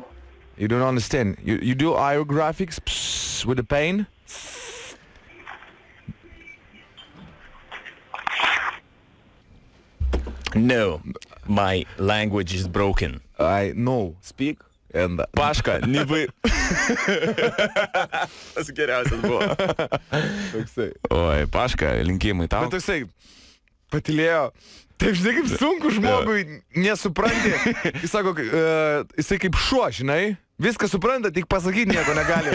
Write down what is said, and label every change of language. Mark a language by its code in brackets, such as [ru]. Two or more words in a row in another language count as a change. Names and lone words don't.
[en] You don't understand. You do aerographics with the paint? No, my language is broken. I know. Speak. And [lt] Paška, nebai. Tas geriausias buvo. toksai. Oi, Paška, linkėjimai tau. Bet toksai, patilėjo. Taip, žinai, kaip sunku žmogui nesupranti. Jis sako, jisai kaip šuo, žinai. Viską supranta, tik pasakyti nieko negali.